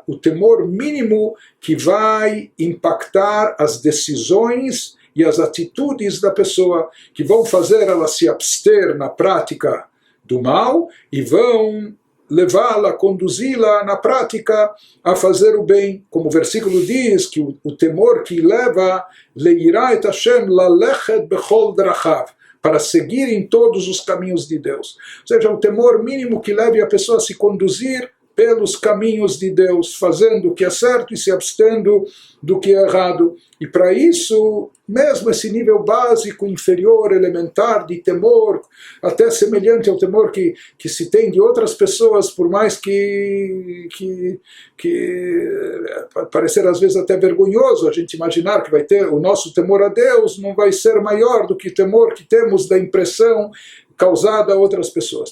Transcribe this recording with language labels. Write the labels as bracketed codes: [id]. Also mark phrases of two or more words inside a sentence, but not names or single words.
[pt] O temor mínimo que vai impactar as decisões e as atitudes da pessoa, que vão fazer ela se abster na prática do mal e vão levá-la, conduzi-la na prática a fazer o bem. Como o versículo diz, que o temor que leva [he] ליראה את השם ללכת בכל דרכיו, [pt] para seguir em todos os caminhos de Deus. Ou seja, o temor mínimo que leve a pessoa a se conduzir pelos caminhos de Deus, fazendo o que é certo e se abstendo do que é errado. E para isso, mesmo esse nível básico, inferior, elementar de temor, até semelhante ao temor que se tem de outras pessoas, por mais que parecer às vezes até vergonhoso a gente imaginar que vai ter o nosso temor a Deus, não vai ser maior do que o temor que temos da impressão causada a outras pessoas.